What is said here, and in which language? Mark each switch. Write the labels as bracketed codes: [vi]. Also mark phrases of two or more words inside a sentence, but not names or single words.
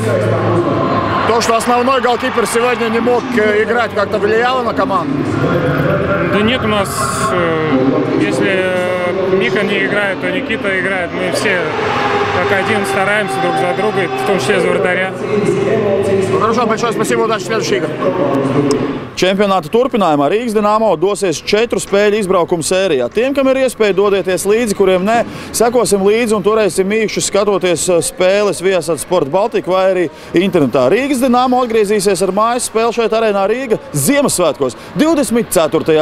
[ru] То, что основной голкипер сегодня не мог играть, как-то влияло на команду? Да нет, у нас, если Мика не играет, то Никита играет. Мы все как один стараемся друг за друга, в том числе за вратаря. Хорошо, большое спасибо, удачи в следующих играх. [lv] Čempionāta turpinājumā Rīgas Dinamo dosies 4 spēļu izbraukumu sērijā. Tiem, kam ir iespēja, dodieties līdzi, kuriem nē, sekosim līdzi un turēsim mīkšus skatoties spēles Viasat Sport Baltika vai arī internetā. Rīgas Dinamo atgriezīsies ar mājas spēli šeit arēnā Rīga Ziemassvētkos 24.